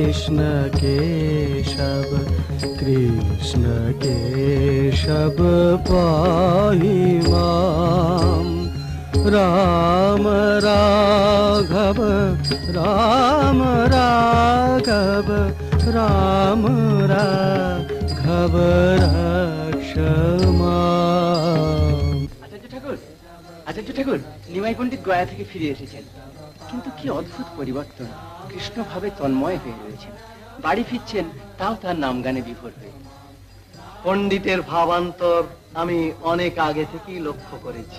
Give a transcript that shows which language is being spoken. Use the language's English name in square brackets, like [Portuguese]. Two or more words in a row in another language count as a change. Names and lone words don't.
[Sanskrit] कृष्ण केशव कृष्ण केशव पाहि मां राम राघव राम राघव राम राघव रक्ष मां। [Bangla] আচার্য ঠাকুর, নিমাই পণ্ডিত গয়া থেকে ফিরে এসেছেন, কিন্তু কি অদ্ভুত পরিবর্তন। কৃষ্ণ ভাবে তন্ময় হয়ে রয়েছেন, বাড়ি ফিরছেন তাও তার নাম গানে বিভোর হয়ে। পণ্ডিতের ভাবান্তর আমি অনেক আগে থেকেই লক্ষ্য করেছি।